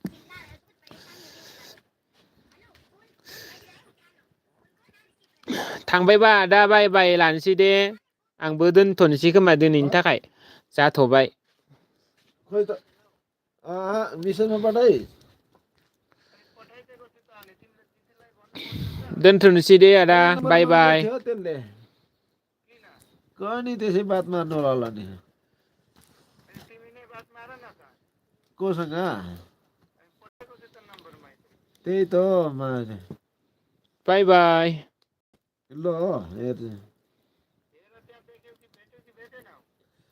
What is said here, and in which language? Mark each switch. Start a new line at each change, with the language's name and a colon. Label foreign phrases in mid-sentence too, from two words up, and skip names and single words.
Bodo: थांबायबा आदा बाय बाय लानोसै दे आंबो दोनथ'नोसै खोमा दिनैनि थाखाय जाथ'बाय दोनथ'नोसै दे आदा बाय बाय
Nepali: कहाँ त्यसै बात मार्नु होला नि कोसँग त्यही त मारे
English: बाय बाय
Nepali: ल हेर्नु